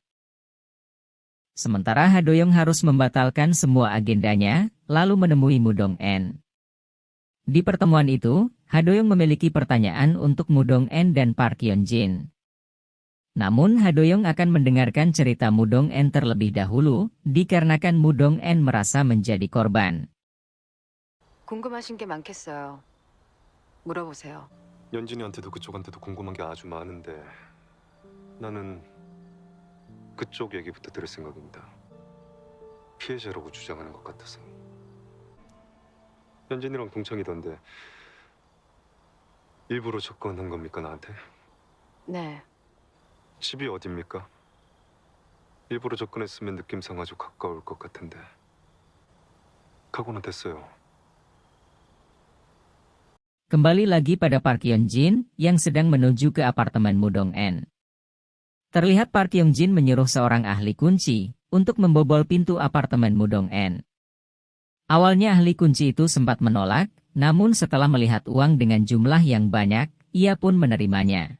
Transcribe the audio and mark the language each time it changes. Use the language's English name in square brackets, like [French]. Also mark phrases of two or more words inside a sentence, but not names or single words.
[Indonesian] Sementara Ha-doyong harus membatalkan semua agendanya, lalu menemui Mudong-en. Di pertemuan itu, Ha-doyong memiliki pertanyaan untuk Mudong-en dan Park Hyung-jin. Namun Ha-doyong akan mendengarkan cerita Mudong-en terlebih dahulu, dikarenakan Mudong-en merasa menjadi korban. [Korean] 궁금하신 게 많겠어요. 물어보세요. 연진이한테도 그쪽한테도 궁금한 게 아주 많은데 나는 그쪽 얘기부터 들을 생각입니다. 피해자라고 주장하는 것 같아서. 연진이랑 동창이던데 일부러 접근한 겁니까 나한테? 네. 집이 어딥니까? 일부러 접근했으면 느낌상 아주 가까울 것 같은데. 각오는 됐어요. [Indonesian] Kembali lagi pada Park Hyung-jin yang sedang menuju ke apartemen Mudong-en. Terlihat Park Hyung-jin menyuruh seorang ahli kunci untuk membobol pintu apartemen Mudong-en. Awalnya ahli kunci itu sempat menolak, namun setelah melihat uang dengan jumlah yang banyak, ia pun menerimanya.